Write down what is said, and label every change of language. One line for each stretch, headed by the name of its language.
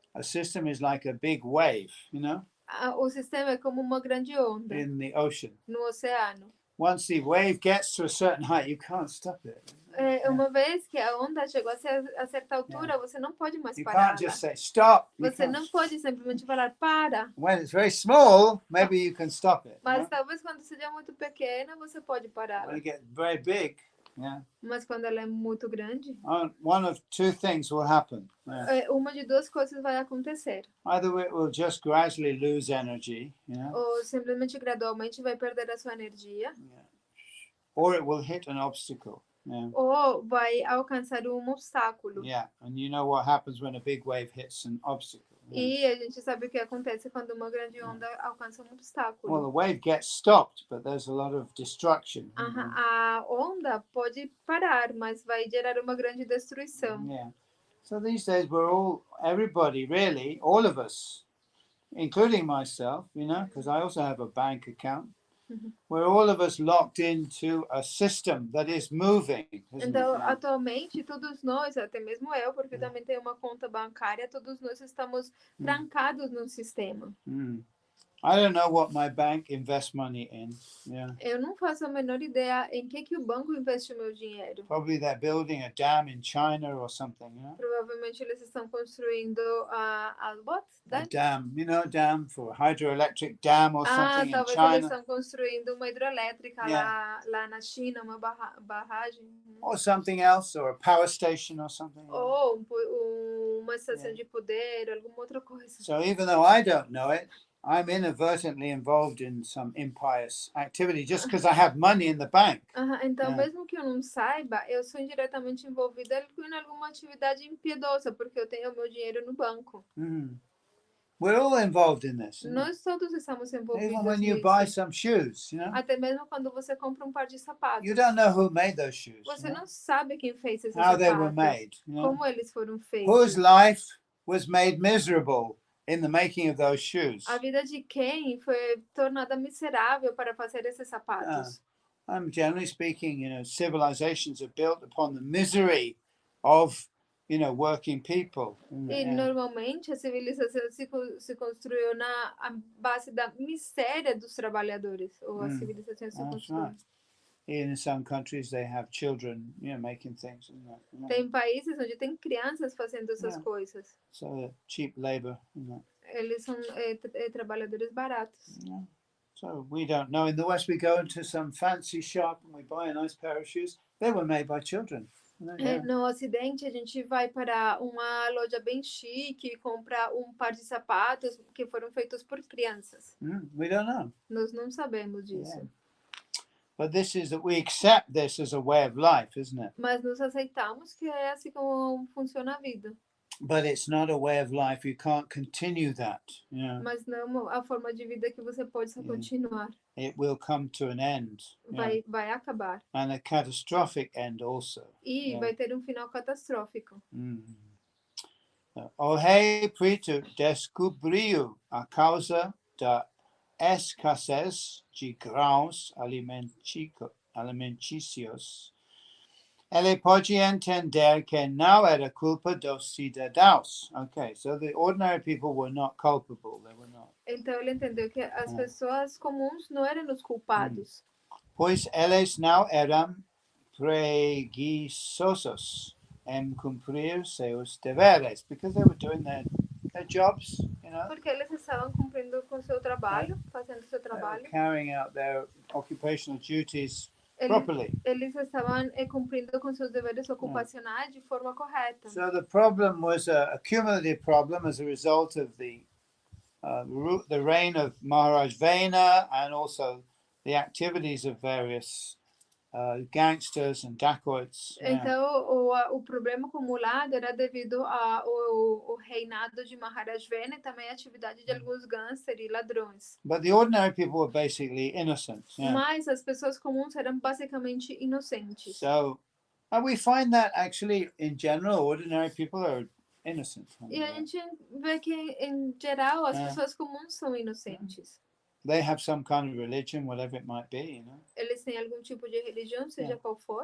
English: A system is like a big wave,
Portuguese: O sistema é como uma grande onda
English: in the ocean.
Portuguese: no oceano.
English: Once the wave gets to a certain height, you can't stop it.
Portuguese: Uma vez que a onda chegou a certa altura, você não pode mais parar.
English: You can't just say stop.
Portuguese: Você não pode simplesmente falar para.
English: When it's very small, maybe you can stop it.
Portuguese: Mas talvez quando seja muito pequena, você pode parar.
English: When it gets very big,
Portuguese: Mas quando ela é muito grande,
English: one of two things will happen.
Portuguese: Uma de duas coisas vai acontecer.
English: Either it will just gradually lose energy,
Portuguese: Ou simplesmente gradualmente vai perder a sua energia.
English: Or it will hit an obstacle.
Portuguese: Ou vai alcançar um obstáculo.
English: And you know what happens when a big wave hits an obstacle.
Portuguese: E a gente sabe o que acontece quando uma grande onda alcança um obstáculo.
English: Well, the wave gets stopped, but there's a lot of destruction.
Portuguese: A onda pode parar, mas vai gerar uma grande destruição.
English: So these days everybody really, all of us, including myself, because I also have a bank account. We're all of us locked into a system that is moving.
Portuguese: Então, atualmente, todos nós, até mesmo eu, porque também tenho uma conta bancária, todos nós estamos trancados no sistema.
English: I don't know what my bank invests money in.
Portuguese: Eu não faço a menor ideia em que o banco investe o meu dinheiro.
English: Probably they're building a dam in China or something.
Portuguese: Provavelmente eles estão construindo a
English: dam, dam for hydroelectric dam or something in
Portuguese: talvez
English: China.
Portuguese: Eles estão construindo uma hidrelétrica lá na China, uma barragem.
English: Or something else, or a power station or something.
Portuguese: Ou uma estação de poder, alguma outra coisa.
English: So even though I don't know it, I'm inadvertently involved in some impious activity just because I have money in the bank.
Portuguese: Então, mesmo que eu não saiba, eu sou indiretamente envolvida em alguma atividade impiedosa, porque eu tenho o meu dinheiro no banco.
English: We're all involved in this.
Portuguese: Nós todos estamos envolvidos
English: Even when you
Portuguese: nisso.
English: buy some shoes,
Portuguese: Até mesmo quando você compra um par de sapatos.
English: You don't know who made those shoes.
Portuguese: Você não sabe quem fez esses
English: How
Portuguese: sapatos.
English: they were made.
Portuguese: Como eles foram feitos.
English: Whose life was made miserable in the making of those shoes.
Portuguese: A vida de quem foi tornada miserável para fazer esses sapatos.
English: Generally speaking, civilizations are built upon the misery of, working people.
Portuguese: E normalmente a civilização se construiu na base da miséria dos trabalhadores, ou a civilização se construiu.
English: Right. In some countries they have children, making things.
Portuguese: Tem países onde tem crianças fazendo essas coisas.
English: So cheap labor.
Portuguese: Eles são trabalhadores baratos.
English: So we don't know. In the West, we go into some fancy shop and we buy a nice pair of shoes. They were made by children.
Portuguese: No Ocidente, a gente vai para uma loja bem chique e compra um par de sapatos que foram feitos por crianças.
English: We don't know.
Portuguese: Nós não sabemos disso.
English: But we accept this as a way of life, isn't it?
Portuguese: Mas nós aceitamos que é assim como funciona a vida.
English: But it's not a way of life. You can't continue that.
Portuguese: Mas não a forma de vida que você pode só continuar.
English: It will come to an end.
Portuguese: Vai acabar.
English: And a catastrophic end also.
Portuguese: E vai ter um final catastrófico. O rei Pritu descobriu a causa da escassez de grãos alimentícios. Ele pode entender que não era culpa dos cidadãos.
English: Okay, so the ordinary people were not culpable. They were not.
Portuguese: Então ele entendeu que as pessoas comuns não eram os culpados. Pois eles não eram preguiçosos em cumprir seus deveres,
English: because they were doing their jobs,
Portuguese: Porque eles estavam cumprindo com seu trabalho, fazendo seu trabalho.
English: Carrying out their occupational duties properly.
Portuguese: Eles estavam cumprindo com seus deveres ocupacionais de forma correta.
English: So the problem was a cumulative problem as a result of the reign of Maharaj Vena and also the activities of various gangsters and dacoits.
Portuguese: Então, o problema acumulado era devido ao reinado de Maharaj Vena e também a atividade de alguns gangsters e ladrões.
English: But the ordinary people were basically innocent.
Portuguese: Mas as pessoas comuns eram basicamente inocentes.
English: So, and we find that actually, in general, ordinary people are innocent.
Portuguese: E a gente vê que, em geral, as pessoas comuns são inocentes.
English: They have some kind of religion, whatever it might be,
Portuguese: Eles têm algum tipo de religião, seja qual for.